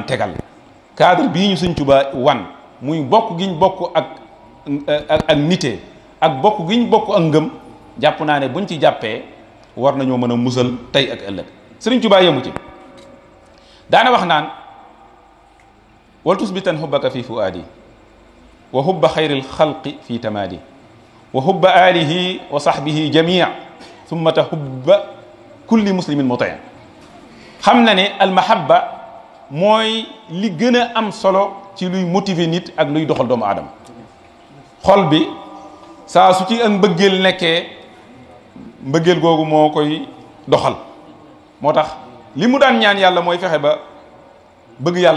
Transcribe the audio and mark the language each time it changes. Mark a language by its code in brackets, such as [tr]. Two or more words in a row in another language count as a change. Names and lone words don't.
[wo] tegal cadre bii ñu Sëñ Tuubaa wan muy bokk giñ bokk ak nite ak bokk giñ bokk ak ngëm jàpp naa ne buñ ci jàppee war nañoo mën a musal tey ak ëllëg Sëriñ Tuubaa yemu ci daana wax naan [ar] ولتثبتن حبك في فؤادي و حب خير الخلق في تمادي وحب آله وصحبه جميعا ثم حب كل مسلم مطيع [wo] xam na ne almahabba mooy li gën a am solo ci luy motiver nit ak luy doxal doomu aadama xol bi saa su ci ak mbëggeel nekkee mbëggeel googu moo koy doxal moo tax li mu daan ñaan yàlla mooy fexe ba bëgg yàlla